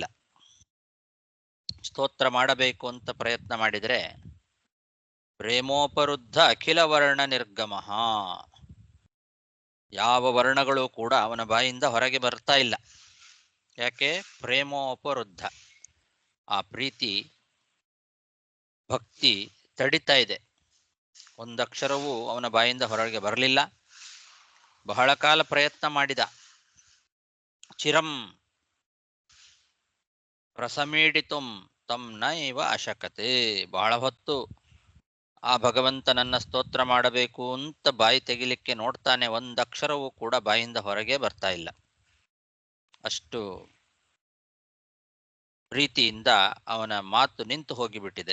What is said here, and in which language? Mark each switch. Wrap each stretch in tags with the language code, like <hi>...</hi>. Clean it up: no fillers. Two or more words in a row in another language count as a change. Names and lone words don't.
<kn>ಸ್ತೋತ್ರ ಮಾಡಬೇಕು ಅಂತ ಪ್ರಯತ್ನ ಮಾಡಿದರೆ</kn> <sa>ಪ್ರೇಮೋಪರುದ್ಧ ಅಖಿಲ ವರ್ಣ ನಿರ್ಗಮ,</sa> <kn>ಯಾವ ವರ್ಣಗಳು ಕೂಡ ಅವನ ಬಾಯಿಂದ ಹೊರಗೆ ಬರ್ತಾ ಇಲ್ಲ. ಯಾಕೆ? ಪ್ರೇಮೋಪರುದ್ಧ, ಆ ಪ್ರೀತಿ ಭಕ್ತಿ ತಡಿತಾ ಇದೆ. ಒಂದಕ್ಷರವೂ ಅವನ ಬಾಯಿಂದ ಹೊರಗೆ ಬರಲಿಲ್ಲ. ಬಹಳ ಕಾಲ ಪ್ರಯತ್ನ ಮಾಡಿದ.</kn> <sa>ಚಿರಂ ಪ್ರಸಮೀಡಿತುಂ, ತಂ ನೈವ ಅಶಕತೆ.</sa> <kn>ಬಹಳ ಹೊತ್ತು ಆ ಭಗವಂತನನ್ನ ಸ್ತೋತ್ರ ಮಾಡಬೇಕು ಅಂತ ಬಾಯಿ ತೆಗಿಲಿಕ್ಕೆ ನೋಡ್ತಾನೆ, ಒಂದಕ್ಷರವೂ ಕೂಡ ಬಾಯಿಂದ ಹೊರಗೆ ಬರ್ತಾ ಇಲ್ಲ. ಅಷ್ಟು ಪ್ರೀತಿಯಿಂದ ಅವನ ಮಾತು ನಿಂತು ಹೋಗಿಬಿಟ್ಟಿದೆ.</kn>